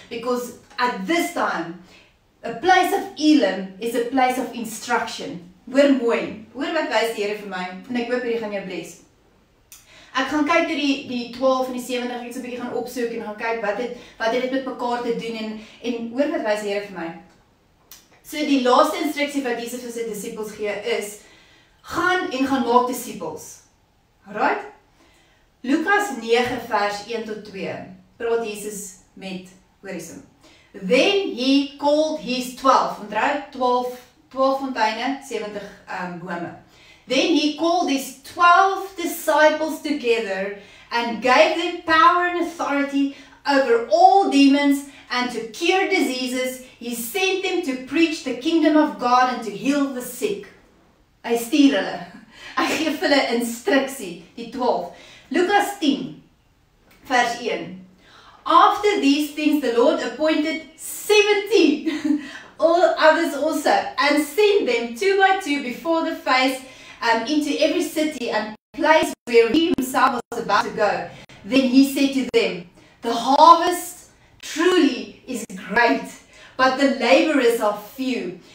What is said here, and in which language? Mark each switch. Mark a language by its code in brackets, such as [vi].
[en] Because at this time, a place of Elim is a place of instruction. [af] Hoor mooi, hoor wat wys die Here vir my, en ek hoop hierdie gaan jou bless. Ek gaan kyk na die 12 en die 70, ek so 'n bietjie gaan opsoek en gaan kyk wat het dit met mekaar te doen, en hoor wat wys die Here vir my. So die laaste instruksie wat Jesus vir sy disippels gee is, gaan en gaan maak disippels. Alright? Lukas 9 vers 1 tot 2, praat Jesus met, hoor hierso. [en] Then he called his 12, [af] onthou 12 fonteine, 70 bome. [en] Then he called his 12 disciples together and gave them power and authority over all demons and to cure diseases. He sent them to preach the kingdom of God and to heal the sick. [af] Hy stuur hulle. Hy gee vir hulle instruksie, die 12. Lukas 10, vers 1. [en] After these things the Lord appointed 70 all others also, and sent them 2 by 2 before the face into every city and place where he himself was about to go. Then he said to them, the harvest truly is great, but the laborers are few.